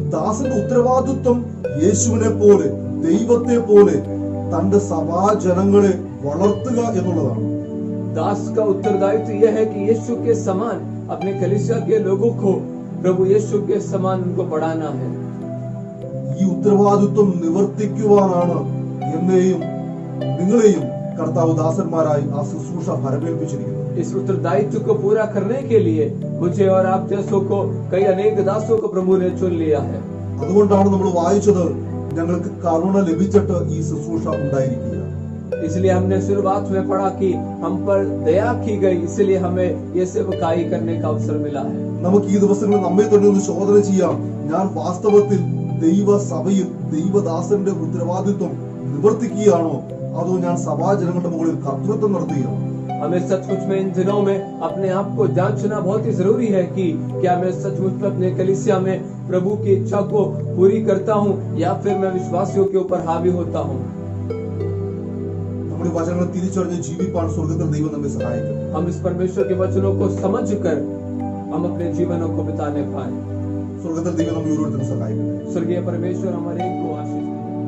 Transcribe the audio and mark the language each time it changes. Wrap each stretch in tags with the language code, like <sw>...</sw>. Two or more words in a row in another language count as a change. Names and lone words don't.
<ml>ദാസന്റെ ഉത്തരവാദിത്വം യേശുവിനെ പോലെ ദൈവത്തെ പോലെ തന്റെ സഭാജനങ്ങളെ വളർത്തുക എന്നുള്ളതാണ്.</ml> <hi>दास का उत्तरदायित्व यह है कि यीशु के समान अपने कलीसिया के लोगों को, प्रभु यीशु के समान उनको बढ़ाना है.</hi> <ml>ഈ ഉത്തരവാദിത്വം നിവർത്തിക്കുവാനാണ് എന്നെയും നിങ്ങളെയും കർത്താവ് ദാസന്മാരായി ആ ശുശ്രൂഷ ഫലമേൽപ്പിച്ചിരിക്കുന്നത്.</ml> <hi>इस उत्तरदायित्व को पूरा करने के लिए मुझे और आप जैसों को कई अनेक दासों को प्रभु ने चुन लिया है.</hi> <ml>അതുകൊണ്ടാണ് നമ്മൾ വായിച്ചത് ഞങ്ങൾക്ക് കരുണ ലഭിച്ചിട്ട് ഈ ശുശ്രൂഷ ഉണ്ടായിരിക്കുക.</ml> <hi>इसलिए हमने शुरुआत में पढ़ा कि हम पर दया की गई, इसलिए हमें ये सेवकाई करने का अवसर मिला है.</hi> <ml>നമുക്ക് ഈ ദിവസങ്ങളിൽ നമ്മെ തന്നെ ഒന്ന് ശോധന ചെയ്യാം. ഞാൻ വാസ്തവത്തിൽ ദൈവസഭയിൽ ദൈവദാസന്റെ ഉത്തരവാദിത്വം നിവർത്തിക്കുകയാണോ അതോ ഞാൻ സഭാജനങ്ങളുടെ മുകളിൽ കർത്തൃത്വം നടത്തുകയാണോ?</ml> <hi>हमें सचमुच में इन दिनों में अपने आप को जांचना बहुत ही जरूरी है कि क्या मैं सचमुच में अपने कलीसिया में प्रभु की इच्छा को पूरी करता हूँ या फिर मैं विश्वासियों के ऊपर हावी होता हूँ.</hi> <ml>നമ്മുടെ വചനങ്ങൾ തിരിച്ചറിഞ്ഞ് ജീവിപ്പാൻ സ്വർഗ്ഗത്തിൽ ദൈവം നമ്മെ സഹായിക്കും.</ml> <hi>हम इस परमेश्वर के वचनों को समझकर हम अपने जीवनों को बिताने पाए.</hi> <ml>സ്വർഗ്ഗത്തിൽ ദൈവം നമ്മെ ഓരോരുത്തരും സഹായിക്കും.</ml> <hi>स्वर्गीय परमेश्वर हमारे एक को आशीष</hi>